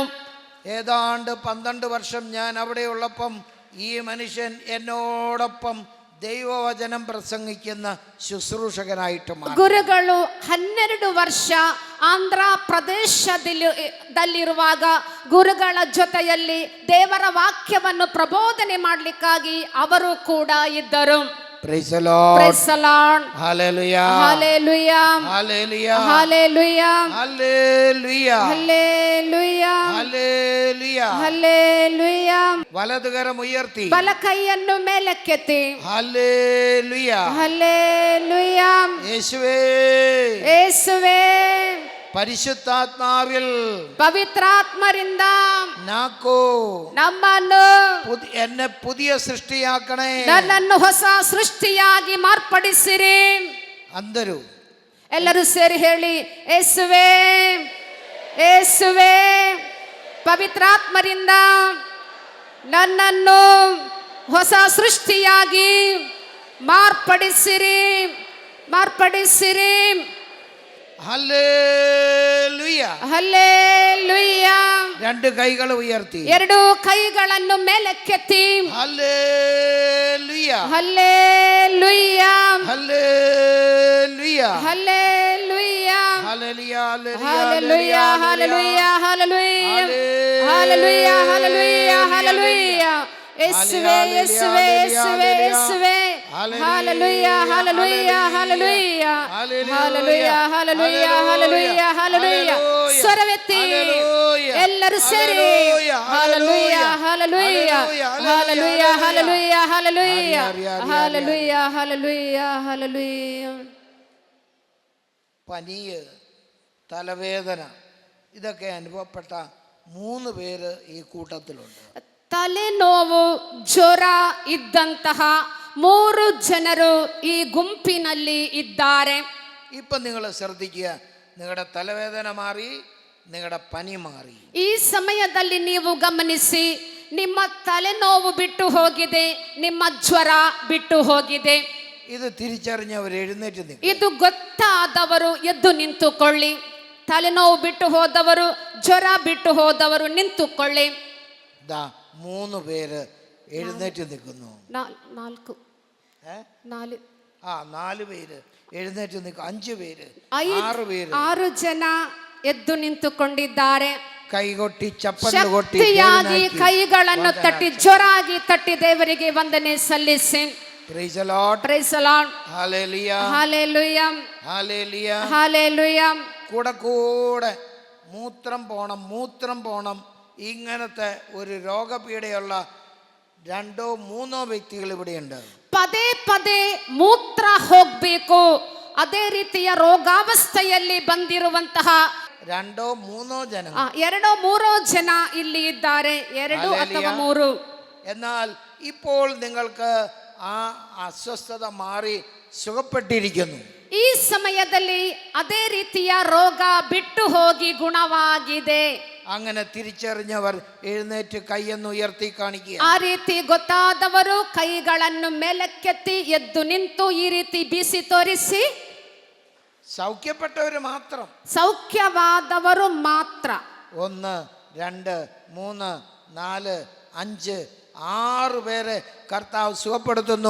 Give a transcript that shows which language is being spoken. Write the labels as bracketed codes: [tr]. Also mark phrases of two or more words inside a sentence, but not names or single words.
[ml] ഏതാണ്ട് 12 വർഷം ഞാൻ അവിടെ ഉള്ളപ്പം ഈ മനുഷ്യൻ എന്നോടൊപ്പം ദൈവവചനം പ്രസംഗിക്കുന്ന ശുശ്രൂഷകനായിട്ട് മാറി. [kn] ಗುರುಗಳು 12 ವರ್ಷ ಆಂಧ್ರ ಪ್ರದೇಶದಲ್ಲಿರುವಾಗ ಗುರುಗಳ ಜೊತೆಯಲ್ಲಿ ದೇವರ ವಾಕ್ಯವನ್ನು ಪ್ರಬೋಧನೆ ಮಾಡಲಿಕ್ಕಾಗಿ ಅವರು ಕೂಡ ಇದ್ದರು. [en] Praise the Lord. Praise the Lord. Hallelujah. Hallelujah. Hallelujah. Hallelujah. Hallelujah. Hallelujah. Hallelujah. Hallelujah. [ml] വലതുകരം ഉയർത്തി [kn] ಬಲಕೈಯನ್ನು ಮೇಲಕ್ಕೆತ್ತಿ [en] Hallelujah. Hallelujah. [ml] യേശുവേ [kn] ಯೇಸುವೇ [ml] പരിശുദ്ധാത്മാവിൽ [kn] ಪವಿತ್ರಾತ್ಮರಿಂದ [ml] നാക്കോ [kn] ನಮ್ಮನ್ನು [ml] എന്നെ പുതിയ സൃഷ്ടിയാക്കണേ. [kn] ನನ್ನನ್ನು ಹೊಸ ಸೃಷ್ಟಿಯಾಗಿ ಮಾರ್ಪಡಿಸಿರಿ. ಅಂದರು ಎಲ್ಲರೂ ಸೇರಿ ಹೇಳಿ ಯೇಸುವೇ ಯೇಸುವೇ ಪವಿತ್ರಾತ್ಮರಿಂದ ನನ್ನನ್ನು ಹೊಸ ಸೃಷ್ಟಿಯಾಗಿ ಮಾರ್ಪಡಿಸಿರಿ ಮಾರ್ಪಡಿಸಿರಿ. [ml] ഹല്ലേലൂയ. [kn] ಹಲ್ಲೆಲೂಯಾ. [ml] രണ്ട് കൈകൾ ഉയർത്തി [kn] ಎರಡು ಕೈಗಳನ್ನು ಮೇಲಕ್ಕೆತ್ತಿ [ml] ഹല്ലേലൂയ [kn] ಹಲ್ಲೆಲೂಯ [ml] ഹല്ലേലൂയ [kn] ಹಲ್ಲೆಲೂಯ [ml] ഹല്ലേലൂയ [kn] ಹಲ್ಲೆಲೂಯ ಹಲ್ಲೆಲೂಯ ಹಲ್ಲೆಲೂಯ ಹಲ್ಲೆಲೂಯ ಹಲ್ಲೆಲೂಯ ಹಲ್ಲೆಲೂಯ ಯೇಸುವೇ ಯೇಸುವೇ ಯೇಸುವೇ ಯೇಸುವೇ ಹಲ್ಲೆಲೂಯ ಹಲ್ಲೆಲೂಯ ಹಲ್ಲೆಲೂಯ ಹಲ್ಲೆಲೂಯ ಹಲ್ಲೆಲೂಯ ಹಲ್ಲೆಲೂಯ ಹಲ್ಲೆಲೂಯ ಸ್ವರವೆತ್ತಿ ಎಲ್ಲರೂ ಸೇರಿ ಹಲ್ಲೆಲೂಯ ಹಲ್ಲೆಲೂಯ ಹಲ್ಲೆಲೂಯ ಹಲ್ಲೆಲೂಯ ಹಲ್ಲೆಲೂಯ ಹಲ್ಲೆಲೂಯ ಹಲ್ಲೆಲೂಯ ಹಲ್ಲೆಲೂಯ. [ml] പനിയ്, തലവേദന ഇതൊക്കെ അനുഭവപ്പെട്ട 3 പേര് ഈ കൂട്ടത്തിലുണ്ട്. [kn] ತಲೆನೋವು ಜ್ವರ ಇದ್ದಂತಹ 3 ಜನರು ಈ ಗುಂಪಿನಲ್ಲಿ ಇದ್ದಾರೆ. [ml] ഇപ്പം നിങ്ങൾ ശ്രദ്ധിക്കുക, നിങ്ങളുടെ തലവേദന മാറി, നിങ്ങളുടെ പനി മാറി. [kn] ಈ ಸಮಯದಲ್ಲಿ ನೀವು ಗಮನಿಸಿ, ನಿಮ್ಮ ತಲೆನೋವು ಬಿಟ್ಟು ಹೋಗಿದೆ, ನಿಮ್ಮ ಜ್ವರ ಬಿಟ್ಟು ಹೋಗಿದೆ. [ml] ഇത് തിരിച്ചറിഞ്ഞവർ എഴുന്നേറ്റ് നിൽക്കും. [kn] ಇದು ಗೊತ್ತಾದವರು ಎದ್ದು ನಿಂತುಕೊಳ್ಳಿ. ತಲೆನೋವು ಬಿಟ್ಟು ಹೋದವರು, ಜ್ವರ ಬಿಟ್ಟು ಹೋದವರು ನಿಂತುಕೊಳ್ಳಿ. [ml] 3 പേര് എഴുന്നേറ്റ് നിൽക്കുന്നു. 4 4 പേര് എഴുന്നേറ്റ് നിൽക്കും. 5 പേര് 6 പേര് [kn] 6 ಜನ ಎದ್ದು ನಿಂತುಕೊಂಡಿದ್ದಾರೆ. [ml] കൈകൊട്ടി ചപ്പല് കൊട്ടി [kn] ಶಕ್ತಿಯಾಗಿ ಕೈಗಳನ್ನು ತಟ್ಟಿ ಜೋರಾಗಿ ತಟ್ಟಿ ದೇವರಿಗೆ ವಂದನೆ ಸಲ್ಲಿಸಿ. [en] Praise the Lord. Praise the Lord. Hallelujah. Hallelujah. Hallelujah. Hallelujah. [ml] കൂടെ മൂത്രം പോണം ഇങ്ങനത്തെ ഒരു രോഗപീഠയുള്ള 2-3 വ്യക്തികൾ ഇവിടെയുണ്ട്. [kn] ಪದೇ ಪದೇ ಮೂತ್ರ ಹೋಗ್ಬೇಕು, ಅದೇ ರೀತಿಯ ರೋಗಾವಸ್ಥೆಯಲ್ಲಿ ಬಂದಿರುವಂತಹ [ml] 2-3 ജന [kn] 2-3 ಜನ ಇಲ್ಲಿ ಇದ್ದಾರೆ. 2 ಅಥವಾ 3. [ml] എന്നാൽ ഇപ്പോൾ നിങ്ങൾക്ക് ആ അസ്വസ്ഥത മാറി സുഖപ്പെട്ടിരിക്കുന്നു. [kn] ಈ ಸಮಯದಲ್ಲಿ ಅದೇ ರೀತಿಯ ರೋಗ ಬಿಟ್ಟು ಹೋಗಿ ಗುಣವಾಗಿದೆ. [ml] അങ്ങനെ തിരിച്ചറിഞ്ഞവർ എഴുന്നേറ്റ് കൈಯನ್ನು ഉയർത്തി കാണിക്കുക. [kn] ಆ ರೀತಿ ಗೊತ್ತಾದವರು ಕೈಗಳನ್ನು ಮೇಲಕ್ಕೆತ್ತಿ ಎದ್ದು ನಿಂತು ಈ ರೀತಿ ಬೀಸಿ ತೋರಿಸಿ. [ml] സൗഖ്യപ്പെട്ടവർ മാത്രം, [kn] ಸೌಖ್ಯವಾದವರು ಮಾತ್ರ. [ml] 1 2 3 4 5 6 പേരെ കർത്താവ് സുഖപ്പെടുത്തുന്നു.